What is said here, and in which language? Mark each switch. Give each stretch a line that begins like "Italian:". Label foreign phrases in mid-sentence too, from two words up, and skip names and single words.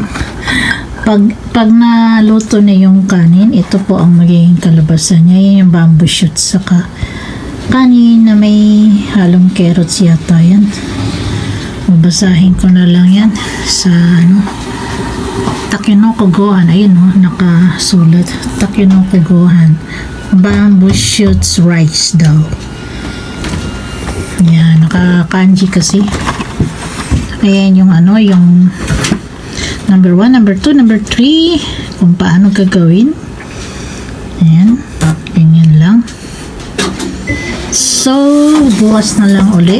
Filipino: Pag naluto na yung kanin, ito po ang magiging kalabasan niya. Yung
English: bamboo shoot
Filipino: saka kanin na may halong carrots yata yan. Babasahin ko na lang yan sa
Japanese: たけのこご飯.
Filipino: Ayun nakasulat.
Japanese: たけのこご飯.
English: Bamboo shoots rice
Filipino: daw. Yan, naka-kanji kasi. Ayan yung yung
English: number 1, number 2, number 3
Filipino: kung paano gagawin. Ayan, ganyan lang. So, bukas na lang uli.